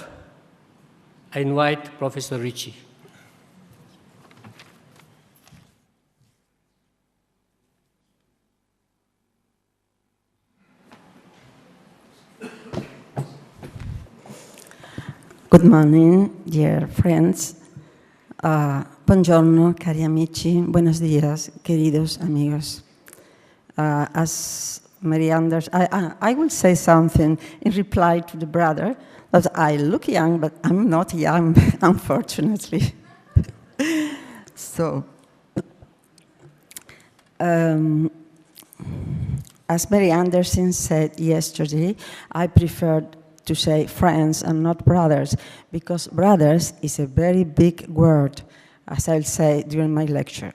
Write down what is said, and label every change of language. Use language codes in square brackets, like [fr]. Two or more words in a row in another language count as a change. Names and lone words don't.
[en] I invite Professor Ricci. Good morning, dear friends. [it] Buongiorno, cari amici. [es] Buenos días, queridos amigos. [en] As Mary Anders, I will say something in reply to the brother that I look young, but I'm not young, unfortunately. So, as Mary Anderson said yesterday, I preferred to say friends and not brothers, because brothers is a very big word, as I'll say during my lecture.